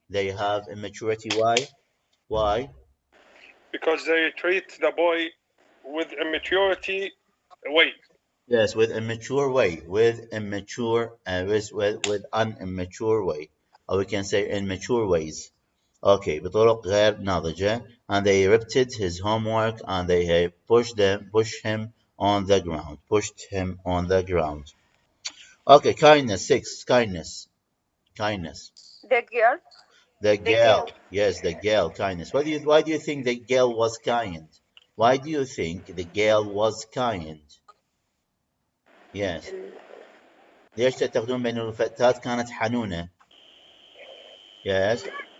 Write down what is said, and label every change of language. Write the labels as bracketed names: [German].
[English] they have immaturity. why? because they treat the boy with immaturity way. yes with immature way. with an immature way, or we can say immature ways. [Arabic] okay بطرق غير ناضجة. [English] and they repeated his homework and they pushed him on the ground. Okay, kindness. 6. Kindness. Kindness. The girl. The girl. Yes, the girl. Kindness. Why do you think the girl was kind? Why do you think the girl was kind? Yes. [Arabic] ليش تعتقدون بأن الفتاة كانت حنونة؟ [English] Yes.